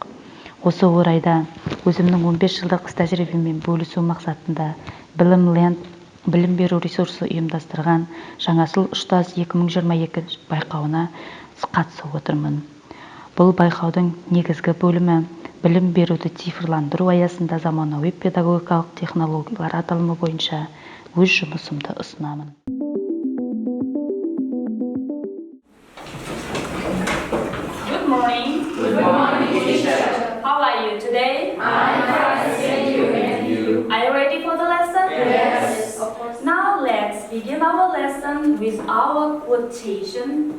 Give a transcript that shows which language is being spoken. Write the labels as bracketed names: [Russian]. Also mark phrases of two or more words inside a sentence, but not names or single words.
[Kazakh] Осы орайда өзімнің 15 жылдық іс тәжірибемен бөлісу мақсатында білім беру ресурсы ұйымдастырған Жаңасыл ұштаз 2022 байқауына қатысып отырмын. Бұл байқаудың негізгі бөлімі білім беруді цифрландыру аясында заманауи педагогикалық технологиялар аталымы бойынша өз жұмысымды ұсынамын. [English] Good morning. Good morning, teacher. How are you today? I'm fine, thank you. And you? Are you ready for the lesson? Yes. Of course. Now let's begin our lesson with our quotation.